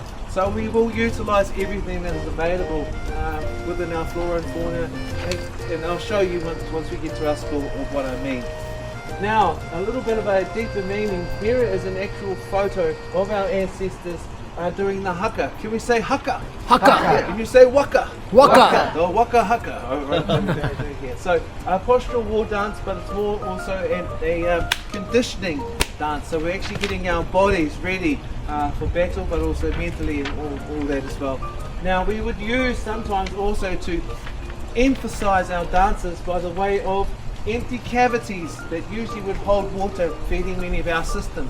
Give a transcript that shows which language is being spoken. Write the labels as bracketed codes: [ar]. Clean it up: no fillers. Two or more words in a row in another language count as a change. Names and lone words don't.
[en] So we will utilise everything that is available within our flora and fauna, and I'll show you once we get to our school of what I mean. Now, a little bit of a deeper meaning. Here is an actual photo of our ancestors doing the haka. Can we say haka? Haka. Can you say waka? Waka. Oh, waka haka. Oh, right. So a postural war dance, but it's more also a conditioning dance. So we're actually getting our bodies ready for battle, but also mentally and all that as well. Now we would use sometimes also to emphasize our dances by the way of empty cavities that usually would hold water, feeding many of our systems.